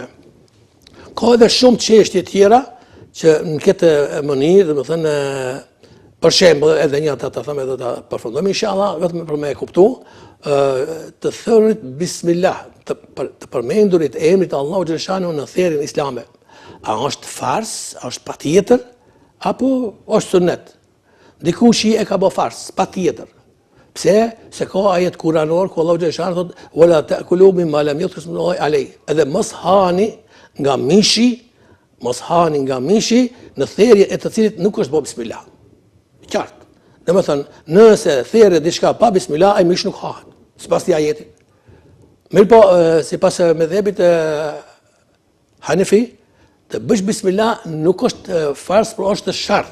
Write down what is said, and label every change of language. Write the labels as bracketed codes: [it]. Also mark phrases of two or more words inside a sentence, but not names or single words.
[sq] Ka edhe shumë çështje tjera që në këtë mënyrë, domethënë për shembull edhe një ta them edhe ta përfundojmë inshallah, vetëm për me kuptu, të thënit bismillah, të përmendurit emrit Allahu xhaleshanu në therrjen islame. A është fars, a është patjetër, apo është sunnet? Dikush e ka bë fars, patjetër. Pse? Se ka ajet kuranor ku Allahu xhaleshanu thotë: [ar] "ولا تأكلوا مما لم يذكر اسم الله عليه." [sq] Edhe mos hani nga mishi në therrje e të cilit nuk është bë bismillah. Qartë. Domethënë, nëse therrë diçka pa bismillah, ai mish nuk hahet, sipas këtij ajeti. Mirë po, sipas mëdhëbit Hanefi, të bësh bismillah nuk është fars, por është shart.